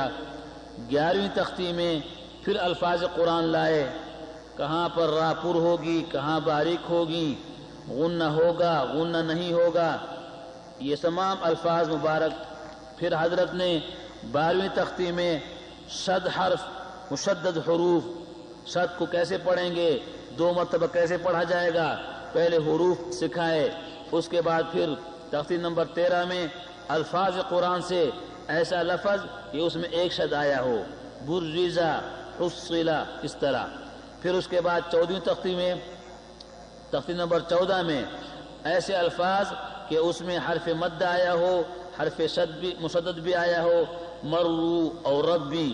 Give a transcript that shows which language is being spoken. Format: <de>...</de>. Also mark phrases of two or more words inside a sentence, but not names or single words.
<ur>11ویں تختی میں پھر الفاظ قرآن لائے، کہاں پر را پر ہوگی، کہاں باریک ہوگی، غنہ ہوگا، غنہ نہیں ہوگا، یہ تمام الفاظ مبارک. پھر حضرت نے 12ویں تختی میں شد حرف، مشدد حروف، شد کو کیسے پڑھیں گے، 2 مرتبہ کیسے پڑھا جائے گا، پہلے حروف سکھائے. اس کے بعد پھر تختی نمبر 13 میں الفاظ قرآن سے ایسا لفظ کہ اس میں ایک شد آیا ہو، برزا، حصلا، اس طرح. پھر اس کے بعد 14ویں تختی میں، تختی نمبر 14 میں ایسے الفاظ کہ اس میں حرف مد آیا ہو، حرف شد بھی، مشدد بھی آیا ہو، مرو اور رب بھی.</ur>